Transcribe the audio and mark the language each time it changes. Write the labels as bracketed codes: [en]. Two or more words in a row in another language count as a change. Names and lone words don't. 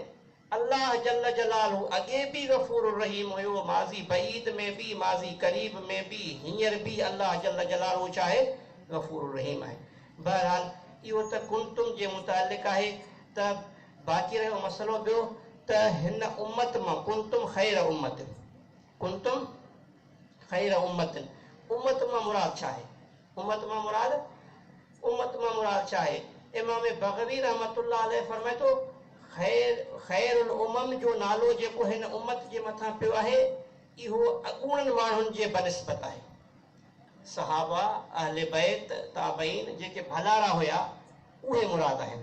[ar] الله جل جلاله [sd] अॻे बि [ar] غفور رحيم [sd] हुयो, माज़ी बईद में बि माज़ी करीब में बि, हींअर बि [ar] الله جل جلاله [sd] चाहे [ar] غفور رحيم [sd] आहे। बहरहाल इहो त कुंतुम जे मुतालिक़ आहे। त बाक़ी रहियो मसइलो ॿियो त हिन उम्मत मां [ar] كنتم خير أمة، كنتم خير أمة, [sd] उम्मत मां मुराद छा आहे? उम्मत मां मुराद छा आहे? इमाम बग़वी [ar] رحمة الله عليه [sd] फरमाए थो [ar] خير الأمم [sd] जो नालो जेको हिन उम्मत जे मथां पियो आहे इहो अॻूणनि माण्हुनि जे बनिस्बत आहे। सहाबा अहले बैत ताबईन जेके भलारा हुया उहे मुराद आहिनि।